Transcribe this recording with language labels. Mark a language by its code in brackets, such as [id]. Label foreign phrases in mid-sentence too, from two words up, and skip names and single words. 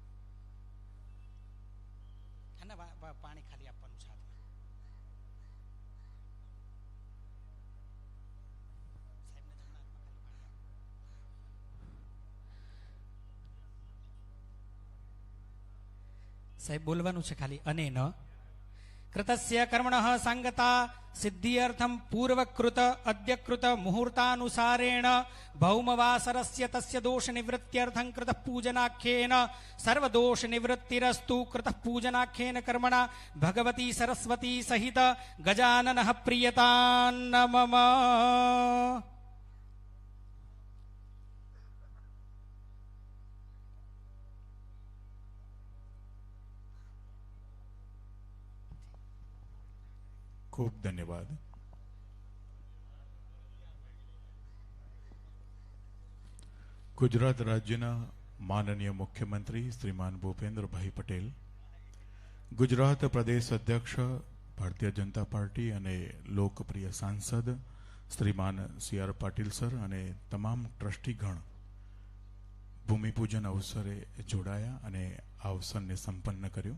[gu] ના પાણી ખાલી આપવાનું છે હાથમાં. સાહેબને જમણા હાથમાં ખાલી પાણી. સાહેબ બોલવાનું છે ખાલી અને ન [sa] कृतस्य कर्मणः सांगता सिद्ध्यर्थं पूर्वकृत अद्यकृत मुहूर्तानुसारेण भौमवासरस्य तस्य दोष निवृत्त्यर्थं कृतः पूजनाख्येन सर्वदोष निवृत्तिरस्तु. कृतः पूजनाख्येन कर्मणा भगवती सरस्वती सहित गजाननः प्रीयतान्न मम. [gu] ખૂબ ધન્યવાદ. ગુજરાત રાજ્યના માનનીય મુખ્યમંત્રી શ્રીમાન ભૂપેન્દ્રભાઈ પટેલ, ગુજરાત પ્રદેશ અધ્યક્ષ ભારતીય જનતા પાર્ટી અને લોકપ્રિય સાંસદ શ્રીમાન સી આર પાટીલ સર અને તમામ ટ્રસ્ટીગણ ભૂમિપૂજન અવસરે જોડાયા અને આ અવસરને સંપન્ન કર્યું.